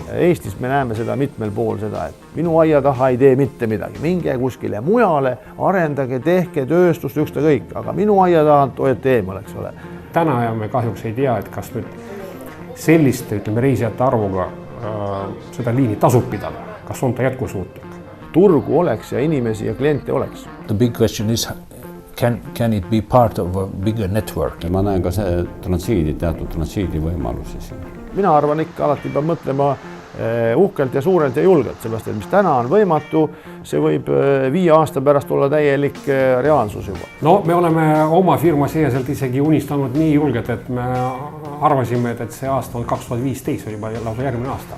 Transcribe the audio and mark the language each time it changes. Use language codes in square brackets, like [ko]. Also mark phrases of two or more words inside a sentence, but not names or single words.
[et] Eestis me näeme seda mitmel pool seda, et minu aia taha ei tee mitte midagi, minge kuskile mujale, arendage, tehke tööstust, ükskõik, aga minu aia tahalt hoiate eemal, eks ole. Täna me kahjuks ei tea, et kas nüüd selliste, ütleme, reisijate arvuga seda liini tasub pidada, kas on ta jätkusuutlik. Turgu oleks ja inimesi ja kliente oleks. [en] The big question is can it be part of a bigger network? [et] Ja ma näen ka see teatud transiidi võimalusi siin. Mina arvan ikka alati peab mõtlema uhkelt ja suurelt ja julgelt, sellepärast, et mis täna on võimatu, see võib 5 aasta pärast olla täielik reaalsus juba. No me oleme oma firma seeselt isegi unistanud nii julgelt, et me arvasime, et see aasta on 2015, on juba lausa järgmine aasta.